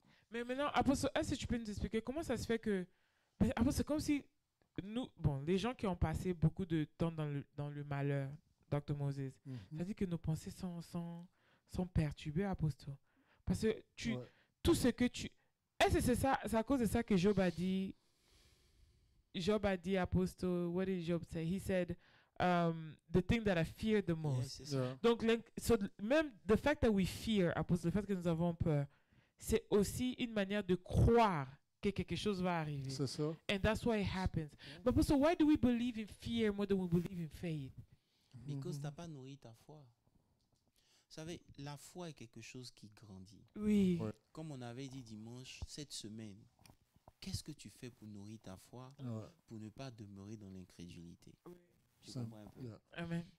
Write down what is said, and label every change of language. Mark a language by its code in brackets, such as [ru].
[fr] Mais maintenant, Apostle, est-ce que tu peux nous expliquer comment ça se fait que... Mais Apostle, c'est comme si nous, bon, les gens qui ont passé beaucoup de temps dans le malheur, Dr. Moses, ça dit que nos pensées sont perturbées, Apostle. Parce que Ouais. tout ce que tu... Est-ce que c'est à cause de ça que Job a dit, Apostle, [en] what did Job say? He said, the thing that I fear the most. [fr] Yes, c'est ça. [en] Yeah. [fr] Donc, même [en] the fact that we fear, [fr] Apostle, le fait que nous avons peur, c'est aussi une manière de croire que quelque chose va arriver. C'est ça. [en] And that's why it happens. But Apostle, why do we believe in fear more than we believe in faith? [fr] Because tu n'as pas nourri ta foi. Vous savez, la foi est quelque chose qui grandit. Oui. Ouais. Comme on avait dit dimanche, cette semaine, qu'est-ce que tu fais pour nourrir ta foi, Ouais. pour ne pas demeurer dans l'incrédulité? Tu Ça- comprends un peu? [en] yeah. Amen.